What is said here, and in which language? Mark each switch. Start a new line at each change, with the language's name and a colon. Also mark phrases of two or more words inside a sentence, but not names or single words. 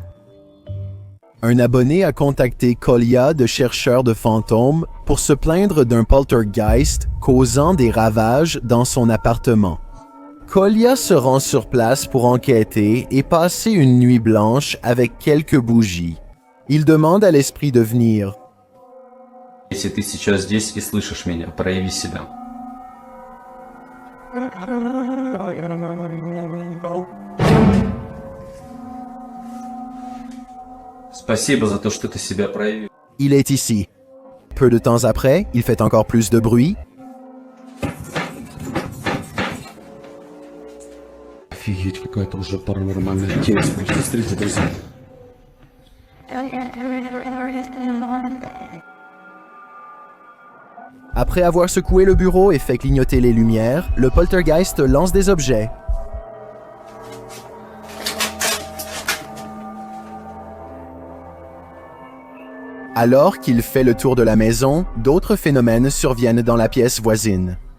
French: Un abonné a contacté Kolya de chercheurs de fantômes pour se plaindre d'un poltergeist causant des ravages dans son appartement. Kolya se rend sur place pour enquêter et passer une nuit blanche avec quelques bougies. Il demande à l'esprit de venir.
Russian: Если ты сейчас здесь и слышишь меня, прояви себя. Спасибо за то, что ты себя проявил.
French: Il est ici. Peu de temps après, il fait encore plus de bruit.
Russian: Офигеть, какая-то уже паранормальная тема. Смотрите, друзья.
French: Après avoir secoué le bureau et fait clignoter les lumières, le poltergeist lance des objets. Alors qu'il fait le tour de la maison, d'autres phénomènes surviennent dans la pièce voisine.